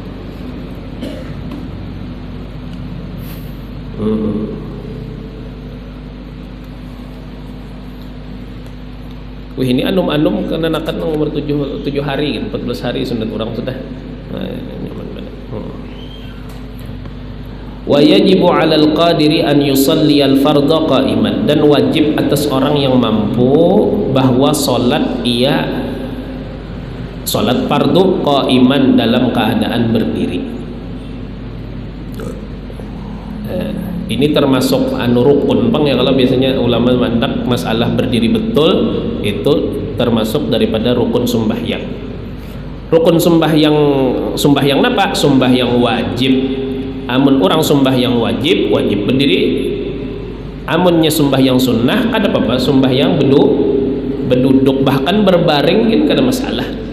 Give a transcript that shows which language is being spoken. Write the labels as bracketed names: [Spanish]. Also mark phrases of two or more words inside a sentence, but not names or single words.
[Banjar] Wih, ini anum-anum karena nakat umur 7 hari, 14 hari sunat orang sudah. [Indonesian] Nah, nyaman banget. [Arabic] ويجب على القادر أن يصلي الفرض قائما, [Indonesian] dan wajib atas orang yang mampu bahwa salat fardu qa'iman dalam keadaan berdiri. Ini termasuk rukun ya, [Banjar] kalau biasanya ulama mandak masalah berdiri betul itu termasuk daripada rukun sembahyang. [Indonesian] Rukun sembahyang apa? Sembahyang wajib. [Banjar] Amun orang sembahyang wajib berdiri. Amunnya sembahyang sunnah kada apa-apa, sembahyang berduduk bahkan berbaring kan kada masalah.